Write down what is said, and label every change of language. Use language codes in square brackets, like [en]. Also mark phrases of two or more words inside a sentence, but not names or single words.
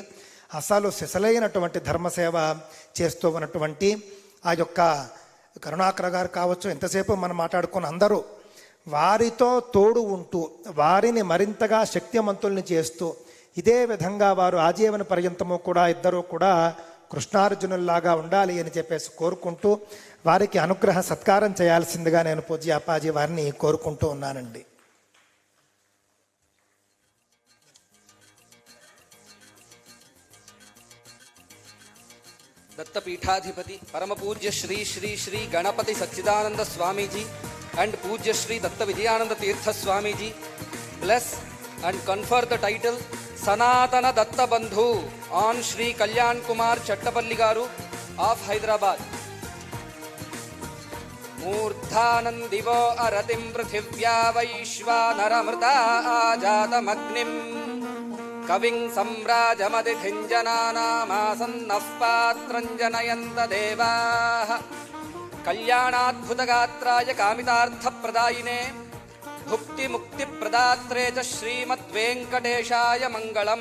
[te] అసలు సిసలైనటువంటి ధర్మసేవ చేస్తూ ఉన్నటువంటి ఆ యొక్క కరుణాకర్ గారు కావచ్చు, ఎంతసేపు మనం మాట్లాడుకున్న అందరూ వారితో తోడు ఉంటూ వారిని మరింతగా శక్తిమంతుల్ని చేస్తూ ఇదే విధంగా వారు ఆజీవన పర్యంతము కూడా ఇద్దరూ కూడా కృష్ణార్జునుల్లాగా ఉండాలి అని చెప్పేసి కోరుకుంటూ వారికి అనుగ్రహ సత్కారం చేయాల్సిందిగా నేను పూజ్య అప్పాజీ వారిని కోరుకుంటూ ఉన్నానండి. [sa] दत्तपीठाधिपति परम पूज्य श्री श्री श्री गणपति सच्चिदानंद स्वामी जी [en] and [sa] पूज्य श्री दत्त विजयानंद तीर्थ स्वामी जी [en] bless and confer the title Sanatana Datta Bandhu on Shri Kalyan Kumar Chattapalli garu of Hyderabad. [sa] मूर्धानन्दिवो अरतिं पृथिव्या वैश्वानरमृता आजातमग्निम् कविं सम्राजमतिथिञ्जनानामासन्नः पात्रञ्जनयन्त देवाः कल्याणाद्भुतगात्राय कामितार्थप्रदायिने भुक्तिमुक्तिप्रदात्रे च श्रीमद्वेङ्कटेशाय मङ्गलम्.